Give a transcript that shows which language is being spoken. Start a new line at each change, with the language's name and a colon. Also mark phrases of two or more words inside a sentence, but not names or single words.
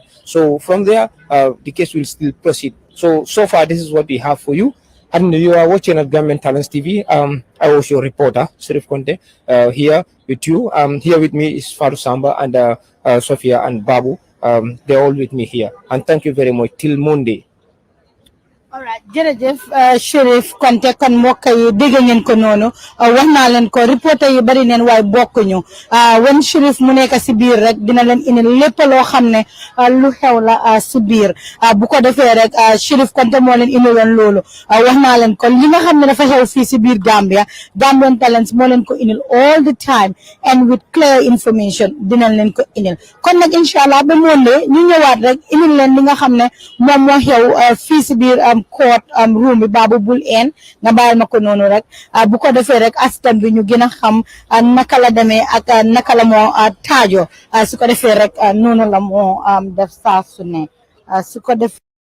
English: So from there, the case will still proceed. So far, this is what we have for you. And you are watching at Government Talents TV. I was your reporter, Sirif Conte, here with you. Here with me is Faru Samba and Sophia and Babu. They're all with me here. And thank you very much. Till Monday. All right,
Wolof: jërëjëf Sheriff Konte kon mbokk yi dégg ngeen ko noonu wax naa leen ko reporter yi bari neen waaye bokkuñu wen Sheriff mu nekk si biir rek dina leen indi lépp loo xam ne lu xew la si biir bu ko defee rek Sheriff Konte moo leen indi woon loolu wax naa leen ko li nga xam ne dafa xew fii si biir Gambia Gambian Talents moo leen ko indil
English: all the time and with clear information
Wolof: dinañ leen ko indil kon nag inshallah ba Monday ñu ñëwaat rek indil leen li nga xam ne moom moo xew fii si biir
English: court room
Wolof: bi Babu bul en nga bayal ma ko noonu rek bu ko defee rek askan bi ñu gën a xam naka la demee ak naka la moo taajo su ko defee rek noonu la moo def saa su ne su ko defee